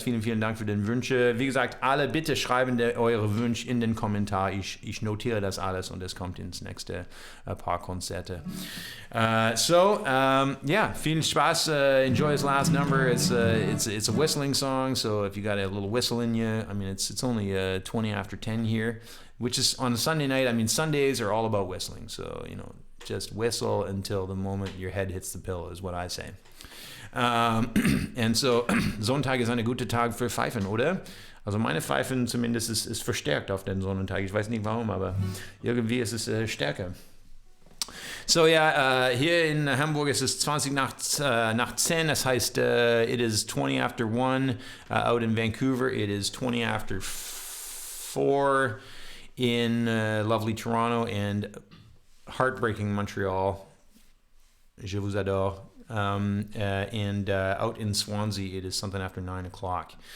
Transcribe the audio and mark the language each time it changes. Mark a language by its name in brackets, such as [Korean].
[German] Vielen, vielen Dank für den Wünsche. Wie gesagt, alle bitte schreiben eure Wünsche in den Kommentar. Ich notiere das alles und es kommt ins nächste paar Konzerte. Viel Spaß. [English] Enjoy his last number. It's a whistling song, so if you got a little whistle in you, I mean, it's only 20 after 10 here, which is on a Sunday night. I mean, Sundays are all about whistling, so, just whistle until the moment your head hits the pillow is what I say. [German] Und so, Sonntag ist ein guter Tag für Pfeifen, oder? Also meine Pfeifen zumindest ist verstärkt auf den Sonntag. Ich weiß nicht warum, aber irgendwie ist es stärker. So hier in Hamburg ist es 20 nach 10, das heißt, [English] it is 20 after 1. Out in Vancouver, it is 20 after 4 in lovely Toronto and heartbreaking Montreal. [French] Je vous adore. [English] And out in Swansea, it is something after 9 o'clock.